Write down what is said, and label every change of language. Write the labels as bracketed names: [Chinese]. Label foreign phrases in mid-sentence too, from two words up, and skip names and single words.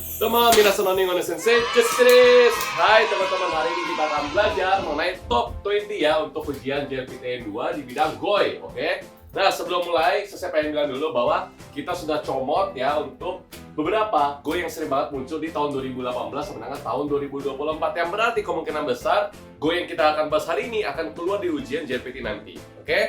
[Japanese] どうも、みなさんの日本語の先生、Jutsuです. [Indonesian] Hai teman-teman, hari ini kita akan belajar mengenai top 20 ya untuk ujian JLPTN 2 di bidang GOI, oke? Nah, sebelum mulai, saya pengen bilang dulu bahwa kita sudah comot ya untuk beberapa GOI yang sering banget muncul di tahun 2018 sebenarnya tahun 2024, yang berarti kemungkinan besar GOI yang kita akan bahas hari ini akan keluar di ujian JLPT nanti, oke?